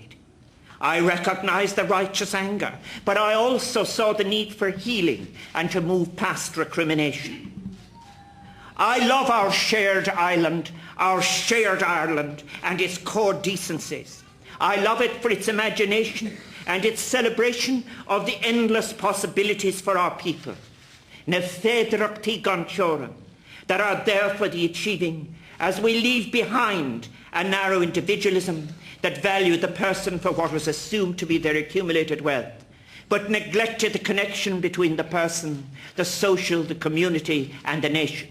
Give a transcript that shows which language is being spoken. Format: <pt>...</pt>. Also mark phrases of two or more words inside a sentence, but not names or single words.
<en>I recognised the righteous anger, but I also saw the need for healing and to move past recrimination. I love our shared island, our shared Ireland and its core decencies. I love it for its imagination and its celebration of the endless possibilities for our people.</en> <ga>Na féidirachtaí ganseoireann</ga> <en>that are there for the achieving as we leave behind a narrow individualism that valued the person for what was assumed to be their accumulated wealth, but neglected the connection between the person, the social, the community, and the nation.</en>